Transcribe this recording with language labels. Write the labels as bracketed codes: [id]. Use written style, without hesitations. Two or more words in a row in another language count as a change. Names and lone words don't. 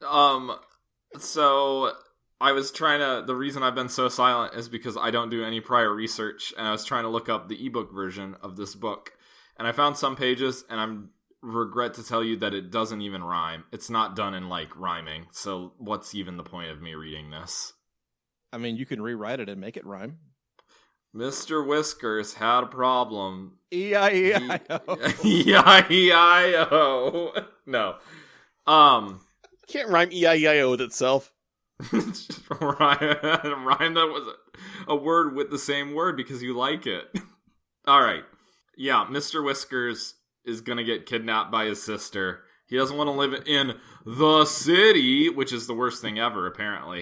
[en] So I was the reason I've been so silent is because I don't do any prior research, and I was trying to look up the ebook version of this book, and I found some pages, and I'm regret to tell you that it doesn't even rhyme. It's not done in, like, rhyming, so what's even the point of me reading this? I mean, you can rewrite it and make it rhyme. Mr. Whiskers had a problem. E-I-E-I-O. E-I-E-I-O. No. Can't rhyme E-I-E-I-O with itself. Rhyme that was a word with the same word because you like it. Alright. Yeah, Mr. Whiskers is gonna get kidnapped by his sister. He doesn't want to live in the city, which is the worst thing ever, apparently.